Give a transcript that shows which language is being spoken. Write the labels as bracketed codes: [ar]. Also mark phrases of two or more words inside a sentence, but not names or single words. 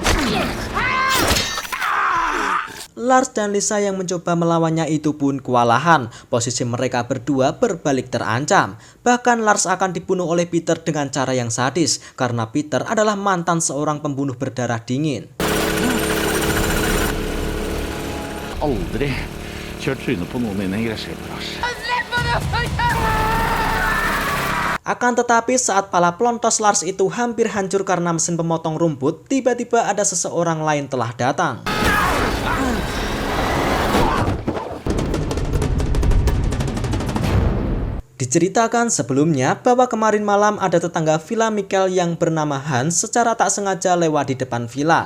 [id] Lars dan Lisa yang mencoba melawannya itu pun kewalahan. Posisi mereka berdua berbalik terancam. Bahkan Lars akan dibunuh oleh Peter dengan cara yang sadis karena Peter adalah mantan seorang pembunuh berdarah dingin. [no] Aldri kjørt trynet på noen inne i gressklippet, Lars. [id] Akan tetapi saat pala pelontos Lars itu hampir hancur karena mesin pemotong rumput, tiba-tiba ada seseorang lain telah datang. Diceritakan sebelumnya bahwa kemarin malam ada tetangga villa Michael yang bernama Hans secara tak sengaja lewat di depan villa.